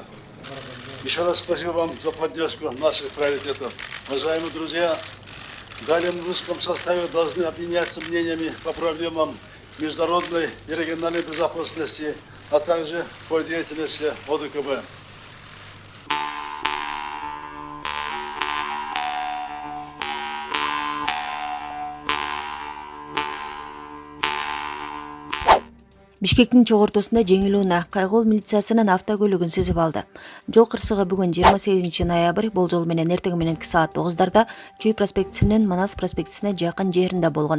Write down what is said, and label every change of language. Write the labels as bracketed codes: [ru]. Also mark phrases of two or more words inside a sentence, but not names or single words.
[ru] Еще раз спасибо вам за поддержку наших приоритетов. Уважаемые друзья, далее мы в узком составе должны обменяться мнениями по проблемам международной и региональной безопасности, а также по деятельности ОДКБ. [ky] Бишкектин чоң ортосунда жеңил унаа кайгыл милициясынын автокөлүгүн сүзүп алды. Жол кырсыгы бүгүн 28 ноябрь болжол менен эртең мененки саат 9дарда Чүй проспектисинин Манас проспектисине жакын жеринде болгон.